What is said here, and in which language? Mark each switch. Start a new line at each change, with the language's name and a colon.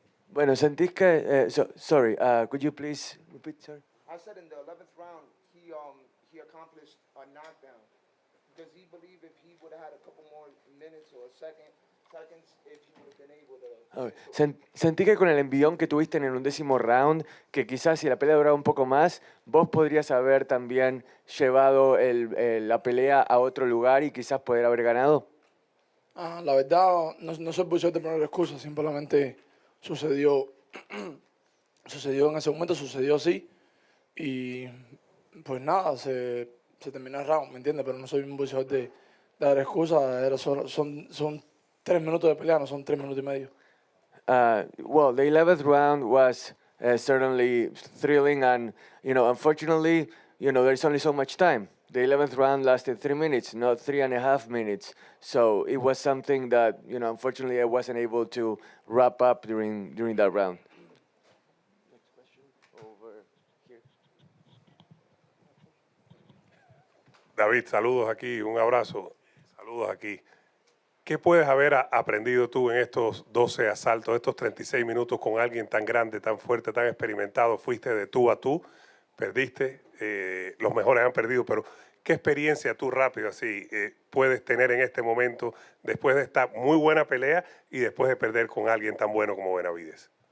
Spanish: Bueno, sentís que,
English: sorry, could you please repeat, sorry? I said in the 11th round, he accomplished a knockdown. Does he believe if he would have had a couple more minutes or seconds, if he would have been able to? Okay.
Spanish: Sentí que con el envión que tuviste en el 11º round, que quizás si la pelea duraba un poco más, vos podrías haber también llevado la pelea a otro lugar y quizás poder haber ganado. La verdad, no soy boxeador de poner excusas, simplemente sucedió, sucedió en ese momento, sucedió así. Y pues nada, se terminó el round, ¿me entiendes? Pero no soy un boxeador de dar excusas, son 3 minutos de pelea, no son 3 minutos y medio.
English: Well, the 11th round was certainly thrilling, and unfortunately, there's only so much time. The 11th round lasted 3 minutes, not 3.5 minutes. So it was something that unfortunately I wasn't able to wrap up during that round. Next question over here.
Spanish: David, saludos aquí, un abrazo. Saludos aquí. ¿Qué puedes haber aprendido tú en estos 12 asaltos, estos 36 minutos con alguien tan grande, tan fuerte, tan experimentado? Fuiste de tú a tú, perdiste, los mejores han perdido, pero ¿qué experiencia tú rápido así puedes tener en este momento después de esta muy buena pelea y después de perder con alguien tan bueno como Benavidez?